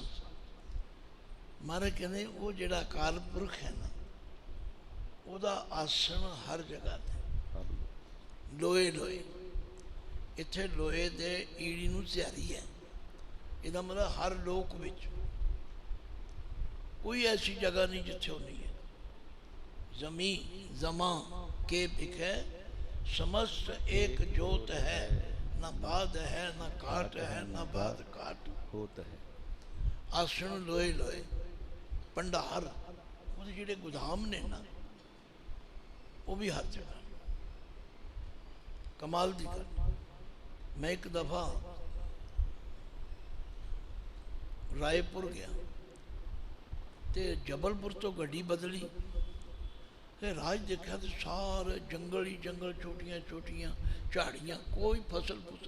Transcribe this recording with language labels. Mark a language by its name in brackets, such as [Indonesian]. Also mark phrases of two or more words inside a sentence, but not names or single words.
[Punjabi] ਮਹਾਰਾਜ ਕਹਿੰਦੇ ਉਹ ਜਿਹੜਾ ਅਕਾਲ ਪੁਰਖ ਹੈ ਨਾ, ਉਹਦਾ ਆਸਣ ਹਰ ਜਗ੍ਹਾ ਤੇ। ਲੋਏ ਲੋਏ, ਇੱਥੇ ਲੋਹੇ ਦੇ ਈੜੀ ਨੂੰ ਸਿਹਾਰੀ ਹੈ। ਇਹਦਾ ਮਤਲਬ ਹਰ ਲੋਕ ਵਿੱਚ ਕੋਈ ਐਸੀ ਜਗ੍ਹਾ ਨਹੀਂ ਜਿੱਥੇ ਉਹ ਨਹੀਂ ਹੈ। ਜ਼ਮੀ ਜ਼ਮਾ ਕੇ ਬਿਖੈ, ਸਮਸਤ ਏਕ ਜੋਤ ਹੈ, ਨ ਬਾਦ ਹੈ ਨ ਕਾਟ ਹੈ ਨ ਬਾਦ ਕਾਟ ਹੋਤ ਹੈ। ਆਸਣ ਲੋਏ ਲੋਏ ਭੰਡਾਰ, ਉਹਦੇ ਜਿਹੜੇ ਗੁਦਾਮ ਨੇ ਨਾ, ਉਹ ਵੀ ਹਰ ਜਗ੍ਹਾ। ਕਮਾਲ ਦੀ ਗੱਲ। ਮੈਂ ਇੱਕ ਦਫਾ ਰਾਏਪੁਰ ਗਿਆ ਤੇ ਜਬਲਪੁਰ ਤੋਂ ਗੱਡੀ ਬਦਲੀ ਤੇ ਰਾਜ ਦੇਖਿਆ ਤੇ ਸਾਰੇ ਜੰਗਲ ਹੀ ਜੰਗਲ, ਛੋਟੀਆਂ ਛੋਟੀਆਂ ਝਾੜੀਆਂ, ਕੋਈ ਫਸਲ ਫੁਸਲ।